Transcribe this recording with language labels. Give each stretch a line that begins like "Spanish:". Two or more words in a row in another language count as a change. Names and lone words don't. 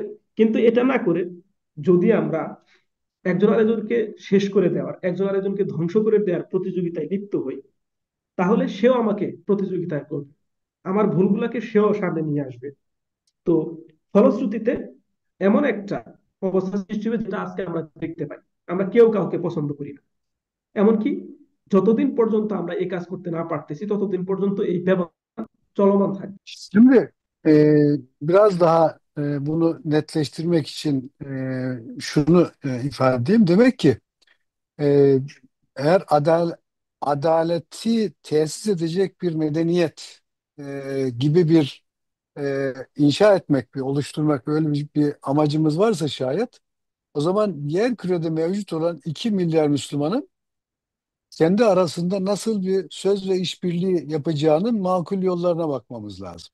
Bangla: কিন্তু এটা না করে যদি আমরা একজন আরেকজনকে শেষ করে দেওয়ার, একজন আরেকজনকে ধ্বংস করে দেওয়ার প্রতিযোগিতায় লিপ্ত হই, তাহলে সেও আমাকে প্রতিযোগিতায় করবে, আমার ভুলগুলাকে সেও সামনে নিয়ে আসবে। তো ফলশ্রুতিতে এমন একটা অবস্থা সৃষ্টি হবে যেটা আজকে আমরা দেখতে পাই। আমরা কেউ কাউকে পছন্দ করি না, এমনকি যতদিন পর্যন্ত আমরা এই কাজ করতে না পারতেছি ততদিন পর্যন্ত এই ব্যবস্থা চলমান থাকবে।
Turkish: Şimdi biraz daha bunu netleştirmek için şunu ifade edeyim. Demek ki e, eğer adaleti tesis edecek bir medeniyet gibi bir inşa etmek, bir oluşturmak böyle bir amacımız varsa şayet o zaman yer kürede mevcut olan 2 milyar Müslümanın kendi arasında nasıl bir söz ve işbirliği yapacağının makul yollarına bakmamız lazım.